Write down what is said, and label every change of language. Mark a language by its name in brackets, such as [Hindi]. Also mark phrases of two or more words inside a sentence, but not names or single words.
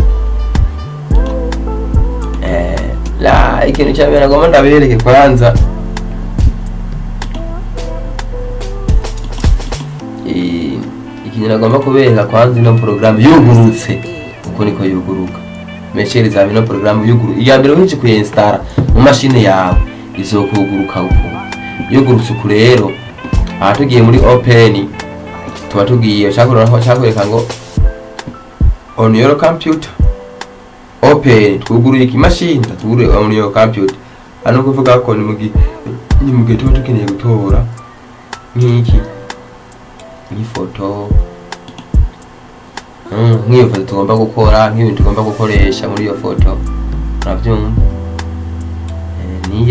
[Rundi] Ikintu cya mbere ngomba ndabereke kwanza ikintu nagomba kubereka kwanza ino programme yugurutse uko niko yuguruka. Meshereza ino programme yuguru iya mbere winci kuinstalla mu mashine yawe izokuguruka uko yugurutse. Uko rero tugiye muri open, tuba tugiye cyakwereka ngo [English] on your computer open, [Rundi] twuguruye imashine tugure [English] on your computer. [Rundi] Ano kuvuga ko ni mugihe tuba tukeneye gutora nk'iki foto, nk'iyo foto tugomba gukora, nk'ibintu tugomba gukoresha muri iyo foto, urabyumva.